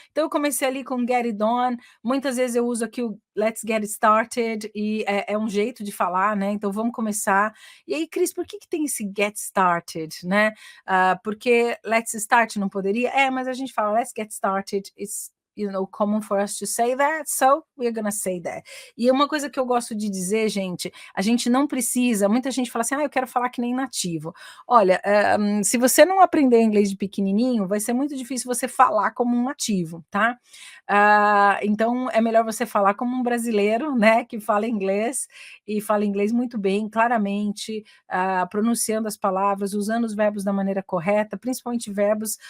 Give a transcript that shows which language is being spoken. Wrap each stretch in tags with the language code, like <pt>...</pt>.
<pt>Então, eu comecei ali com get it on. Muitas vezes eu uso aqui o</pt> <en>let's get it started,</en> <pt>e é um jeito de falar, né? Então, vamos começar. E aí, Cris, por que tem esse get started, né? Porque let's start não poderia? Mas a gente fala</pt> <en>let's get started, it's common for us to say that, so we're gonna say that.</en> <pt>E uma coisa que eu gosto de dizer, gente, a gente não precisa, muita gente fala assim, eu quero falar que nem nativo. Olha, se você não aprender inglês de pequenininho, vai ser muito difícil você falar como um nativo, tá? Então, é melhor você falar como um brasileiro, né, que fala inglês, e fala inglês muito bem, claramente, pronunciando as palavras, usando os verbos da maneira correta, principalmente verbos.</pt>